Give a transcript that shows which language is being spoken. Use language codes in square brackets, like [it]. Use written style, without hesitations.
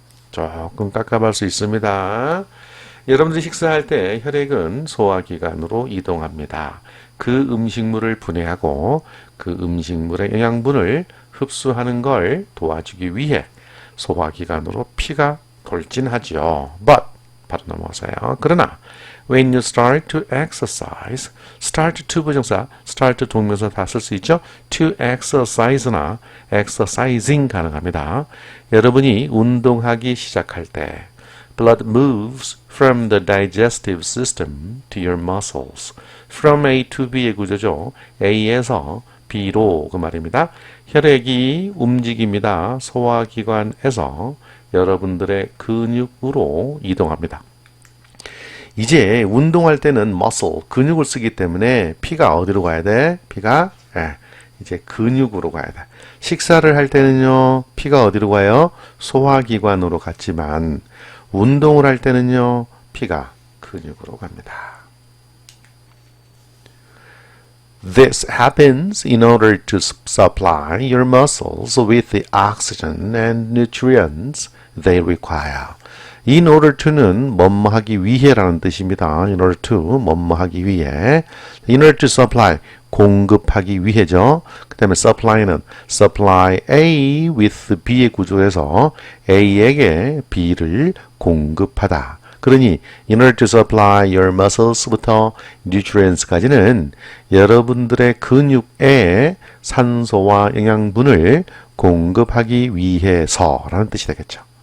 [ko] 조금 깝깝할 수 있습니다. 여러분들이 식사할 때 혈액은 소화기관으로 이동합니다. 그 음식물을 분해하고 그 음식물의 영양분을 흡수하는 걸 도와주기 위해 소화기관으로 피가 돌진하죠. But 바로 넘어가세요. 그러나 [en] when you start to exercise, [ko] start to 부정사, start 동명사 다 쓸 수 있죠. to exercise나 exercising 가능합니다. 여러분이 운동하기 시작할 때 [en] blood moves from the digestive system to your muscles. [ko] From A to B의 구조죠. A에서 B로 그 말입니다. 혈액이 움직입니다. 소화기관에서 여러분들의 근육으로 이동합니다. 이제 운동할 때는 muscle, 근육을 쓰기 때문에 피가 어디로 가야 돼? 피가 이제 근육으로 가야 돼. 식사를 할 때는요, 피가 어디로 가요? 소화기관으로 갔지만 운동을 할 때는요, 피가 근육으로 갑니다. [en] This happens in order to supply your muscles with the oxygen and nutrients they require. [ko] In order to는 뭐뭐하기 위해라는 뜻입니다. In order to 뭐뭐하기 위해. In order to supply 공급하기 위해죠. 그 다음에 supply는 supply A with B의 구조에서 A에게 B를 공급하다. 그러니 [en] in order to supply your muscles [ko] 부터 nutrients까지는 여러분들의 근육에 산소와 영양분을 공급하기 위해서라는 뜻이 되겠죠.